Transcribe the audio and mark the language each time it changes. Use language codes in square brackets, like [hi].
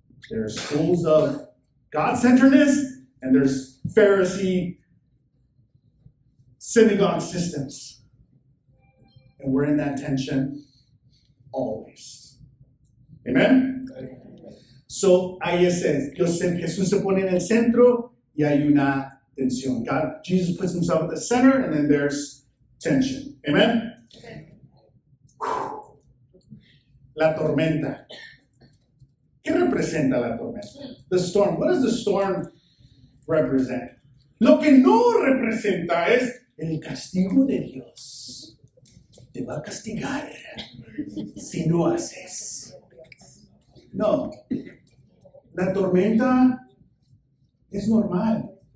[en] There are schools of God-centeredness, and there's Pharisee synagogue systems. And we're in that tension always. Amen? [es] So, ahí es, Jesús se pone en el centro y hay una tensión. [en] Jesus puts himself at the center, and then there's tension. Amen? [es] La tormenta. ¿Qué representa la tormenta? [en] The storm. What does the storm represent? [es] Lo que no representa es el castigo de Dios. Te va a castigar si no haces. No. La tormenta es normal.